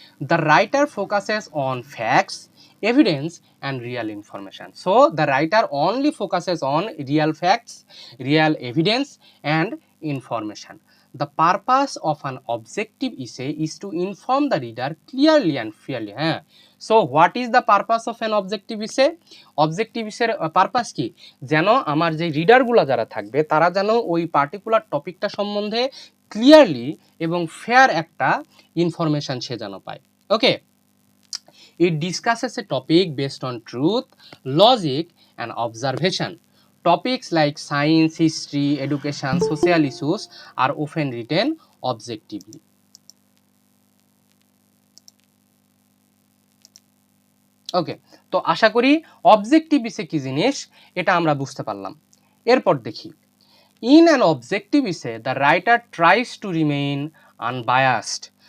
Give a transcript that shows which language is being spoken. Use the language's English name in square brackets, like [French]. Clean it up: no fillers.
[English] The writer focuses on facts, evidence and real information. So the writer only focuses on real facts, real evidence and information. The purpose of an objective essay is to inform the reader clearly and fairly. হ্যাঁ, so what is the purpose of an objective essay? [Bangla] Objective ইসের purpose কি? যেন আমার যে রিডারগুলো যারা থাকবে তারা যেন ওই পার্টিকুলার টপিকটা সম্বন্ধে ক্লিয়ারলি এবং ফেয়ার একটা ইনফরমেশান সে যেন পায়। [English] Okay, it discusses a topic based on truth, logic and observation. Topics like science, history, education, social issues are often written objectively. [Bangla] ওকে, তো আশা করি অবজেক্টিভ ইসে কি জিনিস এটা আমরা বুঝতে পারলাম। এরপর দেখি, [English] In an objective essay the writer tries to remain unbiased.